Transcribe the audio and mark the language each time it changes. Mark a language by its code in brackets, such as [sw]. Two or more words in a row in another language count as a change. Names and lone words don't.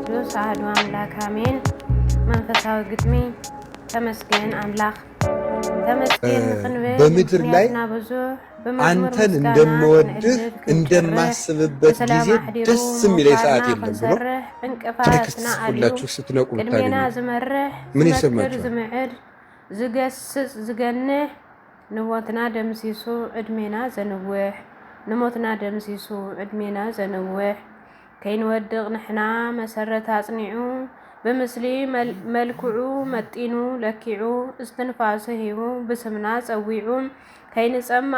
[gez] አሐዱ አምላክ አሜን። [ti] መንፈሳዊ ግጥሚ ተመስገን አምላክ ተመስገን ክንብል [am] በምድር ላይ ብዙ አንተን እንደምወድህ እንደማስብበት ጊዜ ደስ የሚለኝ ሰዓት የለም ብሎ ቴክስት ሁላችሁ ስትነቁ ብታገኙ ምን ይሰማችኋል? [ti] ዝገስጽ ዝገንህ ንሞትና ደምሲሱ ዕድሜና ዘንውሕ ንሞትና ደምሲሱ ዕድሜና ዘንውሕ ከይንወድቕ ንሕና መሰረት አጽኒዑ ብምስሊ መልክዑ መጢኑ ለኪዑ እስትንፋሱ ሂቡ ብስምና ጸዊዑ ከይንጸምእ